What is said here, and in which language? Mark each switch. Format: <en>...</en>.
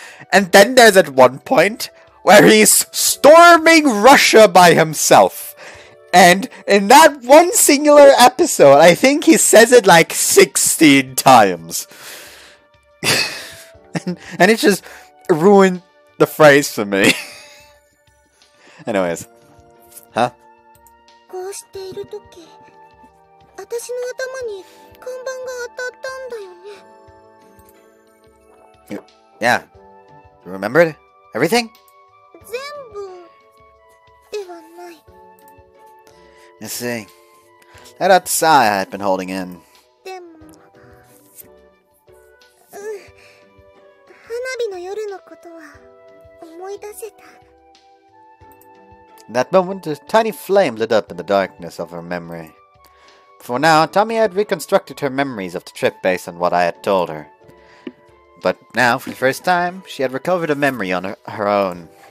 <en>And then there's at one point where he's storming Russia by himself. And in that one singular episode, I think he says it like 16 times. and it just ruined the phrase for me. Anyways. Huh?</en> <ja>こうしているとき、私の頭に看板が当たったんだよね。</ja> <en>Yeah. You remembered everything?</en> <ja>全部ではない。</ja> <en>I see. That out the sigh I had been holding in.</en> <ja>でも、花火の夜のことは思い出せた。</ja> <en>In that moment, a tiny flame lit up in the darkness of her memory. For now, Tamie had reconstructed her memories of the trip based on what I had told her. But now, for the first time, she had recovered a memory on her own.</en>